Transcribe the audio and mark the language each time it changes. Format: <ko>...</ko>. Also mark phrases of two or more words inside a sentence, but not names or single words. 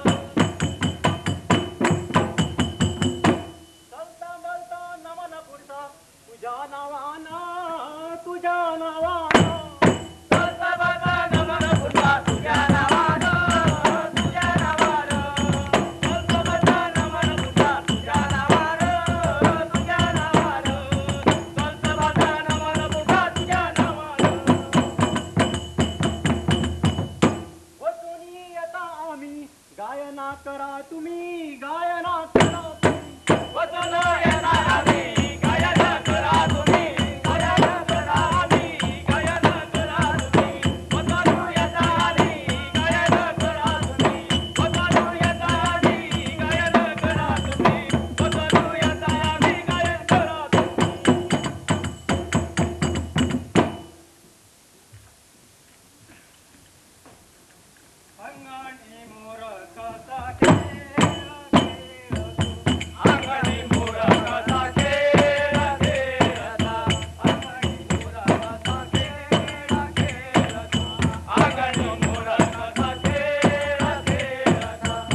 <mr>चलता बोलता नमन पुढचा तुझ्या नावानं तुझ्या नावानं चलता बोलता नमन पुढचा तुझ्या नावानं तुझ्या नावानं चलता बोलता नमन पुढचा तुझ्या नावानं तुझ्या नावानं चलता बोलता नमन पुढचा तुझ्या नावानं</mr> <kok>वचून येता आम्ही गायना करा तुम्ही गायना करा तुम्ही वचून येता आम्ही गायना करा तुम्ही गायना करा आम्ही गायना करा तुम्ही वचून येता आम्ही गायना करा तुम्ही वचून येता आम्ही गायना करा तुम्ही वचून येता आम्ही गायना करा तुम्ही</kok> <mr>अंगणी मोर कसा खेळ अंगणी मोर कसा खेळ खेळता अंगणी मोर कसा खेळ खेळता अंगणी मोर कसा खेळ खेळता</mr>